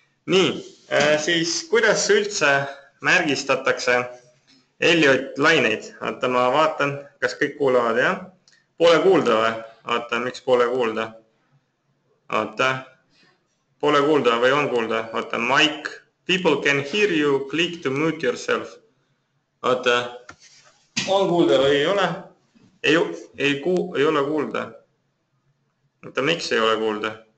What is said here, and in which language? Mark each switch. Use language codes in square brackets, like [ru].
[et] Nii, siis kuidas üldse märgistatakse Eliot laineid? Vaata, ma vaatan, kas kõik kuulavad, jah? Pole kuulda või? Vaata, miks pole kuulda? Vaata, pole kuulda või on kuulda? Vaata, [en] mic, people can hear you, click to mute yourself. [et] Vaata, on kuulda või ei ole? Ei ole kuulda. Vaata, miks ei ole kuulda?